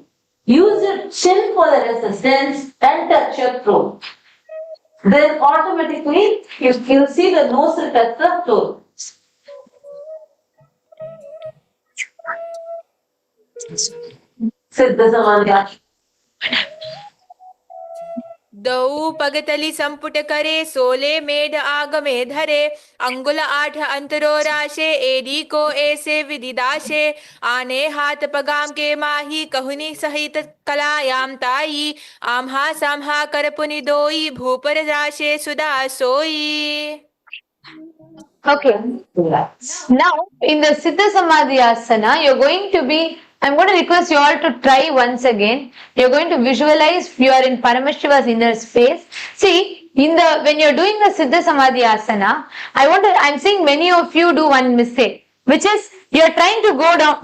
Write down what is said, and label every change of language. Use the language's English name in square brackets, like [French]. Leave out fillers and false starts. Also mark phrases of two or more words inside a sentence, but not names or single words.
[English] Use your chin for the resistance and touch your throat. Then automatically you'll see the nose will touch the toe. Siddha Samadhi. [Hindi] दऊ पगतली संपुट करे सोले मेढ आगमे धरे अंगुल आठ अंतरो राशे एडी को ऐसे विदिदाशे आने हाथ पगाम के माही कहुनी सहित कलायाम ताई आम्हा साम्हा करपुनि दोई भूपर राशे सुदा सोई. [English] Okay. Now, in the Siddha Samadhi Asana, you're going to be, I'm going to request you all to try once again. You're going to visualize you are in Paramashiva's inner space. See, when you're doing the Siddha Samadhi Asana, I'm seeing many of you do one mistake, which is you're trying to go down.